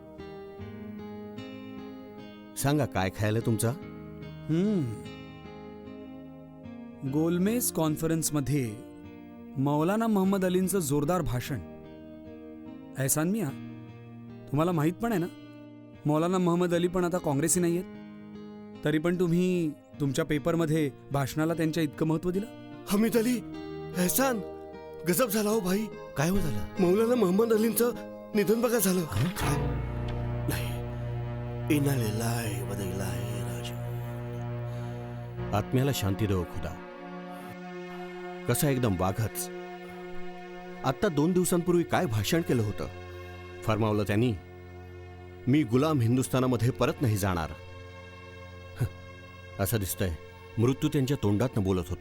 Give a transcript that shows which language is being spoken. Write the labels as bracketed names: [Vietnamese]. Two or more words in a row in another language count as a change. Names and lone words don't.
[Marathi] सांगा काय खायला तुमचा? गोलमेज कॉन्फरन्समध्ये मौलाना मोहम्मद अलींचं जोरदार भाषण. एहसान मिया, तुम्हाला माहित पण आहे ना मौलाना मोहम्मद अली पण आता काँग्रेसी नाही आहेत. तरी पण तुम्ही तुमच्या पेपरमध्ये भाषणाला त्यांच्या इतकं महत्व दिलं. हमीद अली, एहसान, गजब झाला हो भाई. काय हो झालं? मौलाना मोहम्मद अलींचं निधन बघा झालं. नाही, [Arabic] إنا لله وإنا إليه راجعون. [Marathi] आत्म्याला शांती देव खुदा. कसा एकदम वाघच. आत्ता 2 दिवसांपूर्वी काय भाषण केलं होतं. फरमावलं त्यांनी, मी गुलाम हिंदुस्थानामध्ये परत नाही जाणार. असं दिसतंय मृत्यू त्यांच्या तोंडातनं बोलत होता.